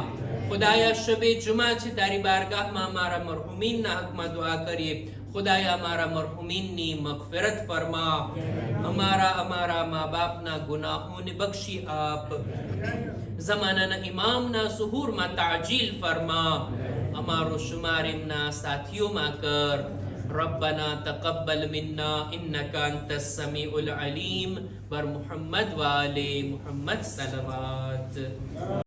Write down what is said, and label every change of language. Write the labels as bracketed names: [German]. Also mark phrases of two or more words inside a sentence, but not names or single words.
[Gujarati] ખુદાયા શબે જુમા છે, તારી બારગાહમાં અમારા મરહુમીનના હકમાં દુઆ કરીએ. ખુદાયા અમારા મરહુમીનની મગફિરત ફરમા, અમારા મા બાપના ગુનાહોને બક્ષી આપ, ઝમાનાના ઇમામના સુહૂરમાં તાજીલ ફરમા, અમારો શુમાર એમના સાથીઓમાં કર. [Arabic] ربنا تقبل منا إنك أنت السميع العليم. [Persian] بر محمد وآل محمد صلوات.